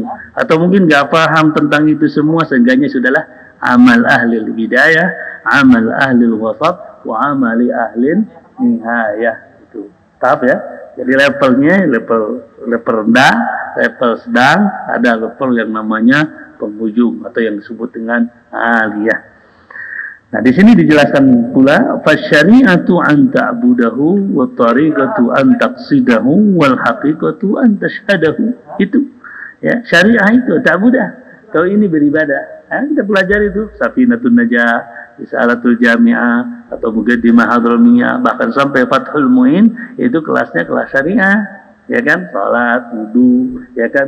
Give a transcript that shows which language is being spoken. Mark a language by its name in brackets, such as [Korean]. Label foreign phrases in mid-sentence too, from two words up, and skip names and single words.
[Indonesian] Atau mungkin nggak paham tentang itu semua, seenggaknya sudahlah [Arabic] عمل أهل البداية، عمل أهل الوسط، وعمل أهل النهاية. [Indonesian] Itu tahap ya. Jadi levelnya level rendah, level sedang, ada level yang namanya penghujung atau yang disebut dengan aliyah. Nah, di sini dijelaskan pula [Arabic] فالشريعة أن تعبده والطريقة أن تقصده والحقيقة أن تشهده. [Indonesian] Itu ya, syariah itu ta'budah. Kalau ini beribadah, kita pelajari itu Safinatun Najah, Risalatul Jami'ah, atau Muqaddimah Hadramiyah, bahkan sampai Fathul Mu'in, itu kelasnya kelas syariah, ya kan? Salat, wudu, ya kan?